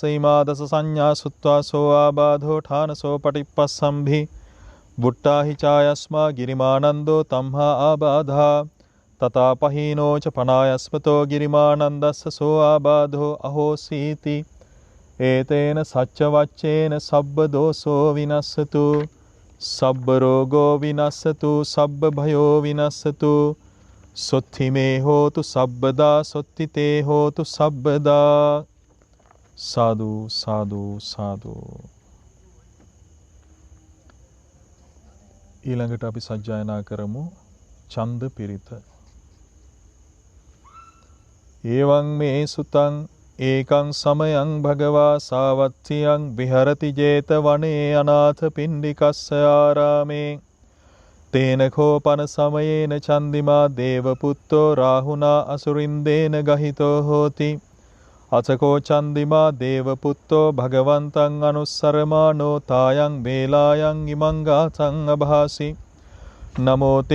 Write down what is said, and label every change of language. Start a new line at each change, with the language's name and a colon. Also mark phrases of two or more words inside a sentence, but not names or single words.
Pali: ඉමා දස සංඥා සුත්වා සෝ ආබාධෝ ඨානසෝ පටිප්පස්සම්භි බුට්ටාහි චායස්මා ගිරිමානන්දෝ තම්හා ආබාධා තථා පහීනෝ ච පනායස්මතෝ ගිරිමානන්දස්ස සෝ ආබාධෝ අහෝසීති ඒතේන සච්ච වච්චේන සබ්බ දෝසෝ විනස්සතු සබ්බ රෝගෝ විනස්සතු සබ්බ භයෝ විනස්සතු සොත්ති මේ හෝතු සබ්බදා සොත්ති තේ හෝතු සබ්බදා. සාදු සාදු සාදු.
Sinhala: ඊළඟට අපි සජ්ජායනා කරමු ඡන්ද පිරිත.
Pali: එවං මේ සුතං ඒකං සමයං භගවා සාවත්තියං විහරති 제තවනේ අනාථ පිණ්ඩිකස්ස ආරාමේ තේන කෝපන සමයේන චන්දිමා දේවපුත්තෝ රාහුනා අසුරින්දේන ගහිතෝ හෝති අතකෝ චන්දිමා දේවපුත්තෝ භගවන්තං අනුස්සරමානෝ තායං වේලායන් ඉමං ගාතං අභාසි නමෝ තේ